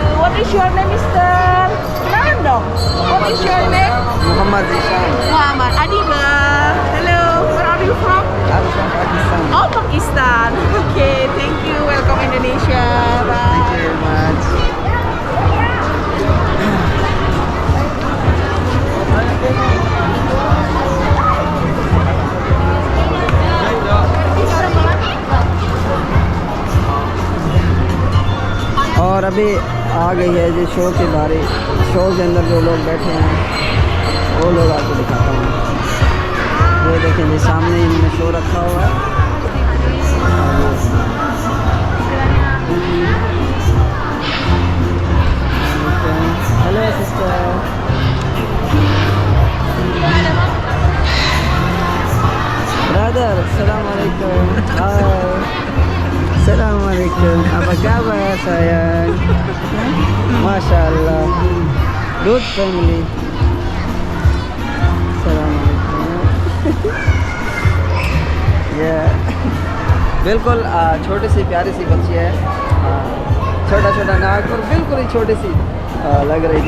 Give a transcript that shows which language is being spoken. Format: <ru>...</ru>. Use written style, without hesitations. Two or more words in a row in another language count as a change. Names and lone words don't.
<en>What is your name, Mister?</en> <id>Kenalan dong.</id> <en>What is your name? Muhammad Zishan. Muhammad Adiba. Pakistan. Okay, thank you. Welcome Indonesia. Bye. Thank you very much.</en> <hi>और अभी आ गई है जो शो की बारी। शो के अंदर जो लोग बैठे हैं वो लोग आपको दिखाता हूँ। ये देखें जी, सामने इन्होंने शो रखा हुआ है।</hi> <en>hello sister, brother,</en> <ar>سلام عليكم.</ar> <hi>हाय,</hi> <id>Assalamualaikum. Apa kabar sayang? Masya Allah,</id> <en>good family. Assalamualaikum. Yeah.</en> <hi>बिल्कुल छोटी सी प्यारी सी बच्ची है, छोटा छोटा नाक और बिल्कुल ही छोटी सी लग रही थी।</hi>